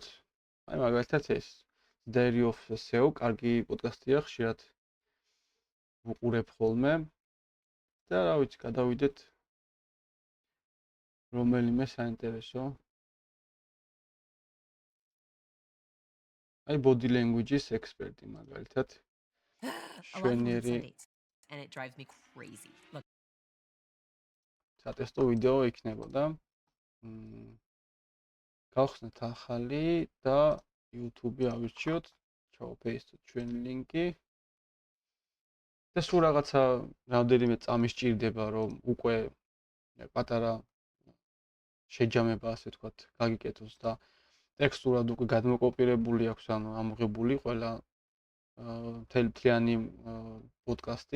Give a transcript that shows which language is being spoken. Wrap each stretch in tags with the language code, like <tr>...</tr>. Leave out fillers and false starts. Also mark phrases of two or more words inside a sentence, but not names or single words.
<ka>აი მაგალითად ეს Diary of SEO, კარგი პოდკასტია, ხშირად ვუყურებ ხოლმე. და რა ვიცი, გადავიდეთ რომელიმე საინტერესო. აი</ka> <en>body language-</en> <ka>ის ექსპერტი მაგალითად. შვენიერი</ka> <en>and it drives me crazy. Look.</en> <ka>სატესტო ვიდეო იქნებოდა. გავხსნათ ახალი და YouTube-ი ავირჩიოთ. ჩავპეისტოთ ჩვენი ლინკი. და სულ რაღაცა რამდენიმე წამი სჭირდება, რომ უკვე პატარა შეჯამება, ასე ვთქვათ, გაგიკეთოს და ტექსტურად უკვე გადმოკოპირებული აქვს, ანუ ამოღებული ყველა მთლიანი პოდკასტი.</ka>